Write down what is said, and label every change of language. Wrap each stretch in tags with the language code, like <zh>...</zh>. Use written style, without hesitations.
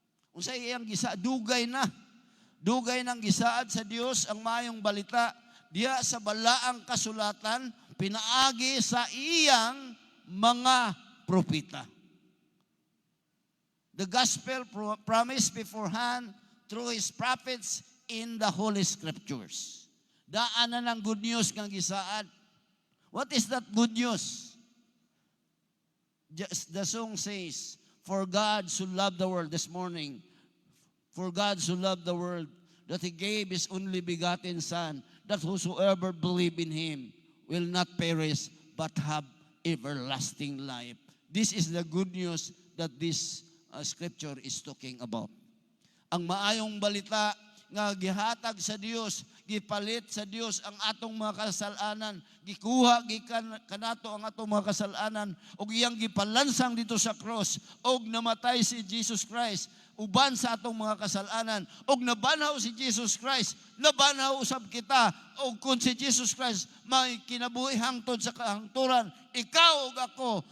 <ceb>Unsay iyang gisa, dugay nang gisaad sa Dios ang maayong balita diya sa balaang kasulatan pinaagi sa iyang mga propeta.</ceb> <en>The gospel promised beforehand through his prophets in the Holy Scriptures.</en> <ceb>Daanan ng good news nga gisaad.</ceb> <en>What is that good news? The song says, for God so loved the world this morning, for God so loved the world that he gave his only begotten Son, that whosoever believe in him will not perish but have everlasting life. This is the good news that this scripture is talking about.</en> <ceb>Ang maayong balita nga gihatag sa Dios, gipalit sa Dios ang atong mga kasalanan, gikuha gikan kanato ang atong mga kasalanan ug iyang gipalansang dito sa cross ug namatay si Jesus Christ uban sa atong mga kasalanan ug nabanaw si Jesus Christ, nabanaw usab kita ug kun si Jesus Christ may kinabuhi hangtod sa kahangturan, ikaw ug ako</ceb>